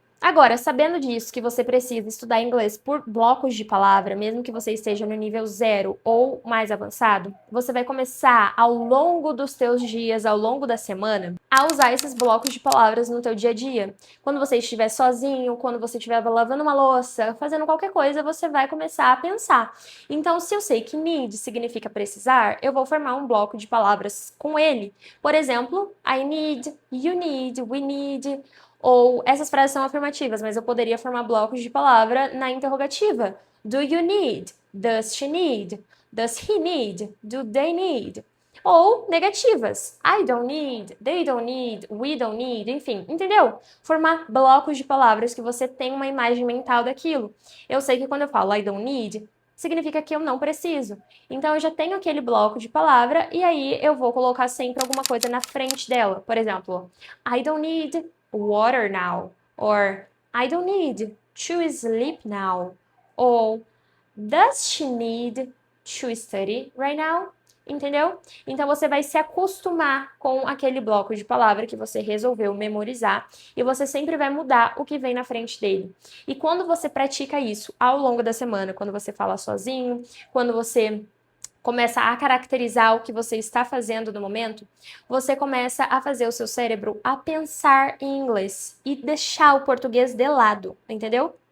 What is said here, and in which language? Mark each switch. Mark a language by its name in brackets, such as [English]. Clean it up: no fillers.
[Portuguese] Agora, sabendo disso, que você precisa estudar inglês por blocos de palavra, mesmo que você esteja no nível zero ou mais avançado, você vai começar ao longo dos teus dias, ao longo da semana, a usar esses blocos de palavras no teu dia a dia. Quando você estiver sozinho, quando você estiver lavando uma louça, fazendo qualquer coisa, você vai começar a pensar. Então, se eu sei que need significa precisar, eu vou formar um bloco de palavras com ele. Por exemplo, [English] I need, you need, we need. [Portuguese] Ou essas frases são afirmativas, mas eu poderia formar blocos de palavra na interrogativa. [English] Do you need? Does she need? Does he need? Do they need? [Portuguese] Ou negativas. [English] I don't need, they don't need, we don't need, [Portuguese] enfim, entendeu? Formar blocos de palavras que você tem uma imagem mental daquilo. Eu sei que quando eu falo [English] I don't need, [Portuguese] significa que eu não preciso. Então eu já tenho aquele bloco de palavra e aí eu vou colocar sempre alguma coisa na frente dela. Por exemplo, [English] I don't need water now, or I don't need to sleep now, ou does she need to study right now? [Portuguese] Entendeu? Então você vai se acostumar com aquele bloco de palavra que você resolveu memorizar e você sempre vai mudar o que vem na frente dele. E quando você pratica isso ao longo da semana, quando você fala sozinho, quando você começa a caracterizar o que você está fazendo no momento, você começa a fazer o seu cérebro a pensar em inglês e deixar o português de lado, entendeu?